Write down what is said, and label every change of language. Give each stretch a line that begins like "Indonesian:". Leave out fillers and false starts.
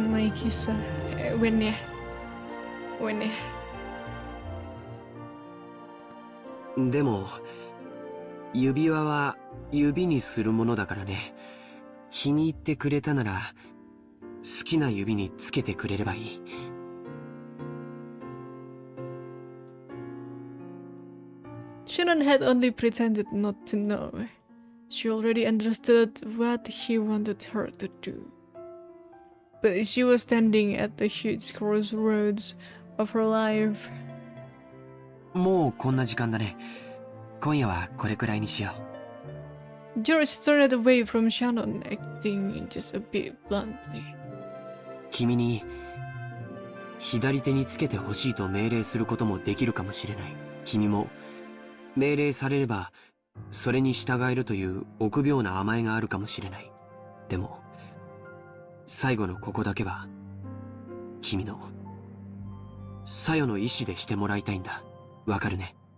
Japanese: May kisah, when ya. でも、指輪は指にするものだからね。気に入ってくれたなら、好きな指につけてくれればいい。
English: Shannon had only pretended not to know. She already understood what he wanted her to do. But she was standing at the huge crossroads of her life.
Japanese: もうこんな時間だね。今夜はこれくらいにしよう。
English: George turned away from Shannon, acting just a bit bluntly.
Japanese: 君に左手につけてほしいと命令することもできるかもしれない。君も命令されればそれに従えるという臆病な甘えがあるかもしれない。でも最後のここだけは君のさよの意志でしてもらいたいんだ。わかるね。